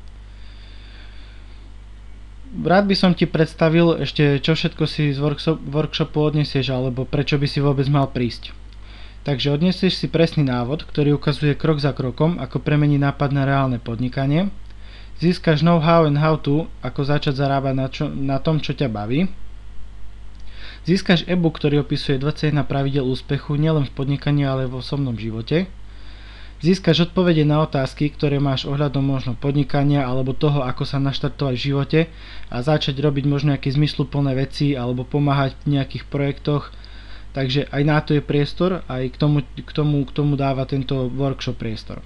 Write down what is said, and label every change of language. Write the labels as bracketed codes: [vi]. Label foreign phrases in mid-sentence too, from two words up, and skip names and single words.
[sk] Rád by som ti predstavil ešte, čo všetko si z workshopu odnesieš, alebo prečo by si vôbec mal prísť. Takže odnesieš si presný návod, ktorý ukazuje krok za krokom, ako premeniť nápad na reálne podnikanie. Získaš [en] know-how and how-to, [sk] ako začať zarábať na tom, čo ťa baví. Získaš e-book, ktorý opisuje 21 pravidiel úspechu nielen v podnikaní, ale aj v osobnom živote. Získaš odpovede na otázky, ktoré máš ohľadom možno podnikania alebo toho, ako sa naštartovať v živote a začať robiť možno nejaké zmysluplné veci alebo pomáhať v nejakých projektoch Takže aj na to je priestor, aj k tomu dáva tento workshop priestor.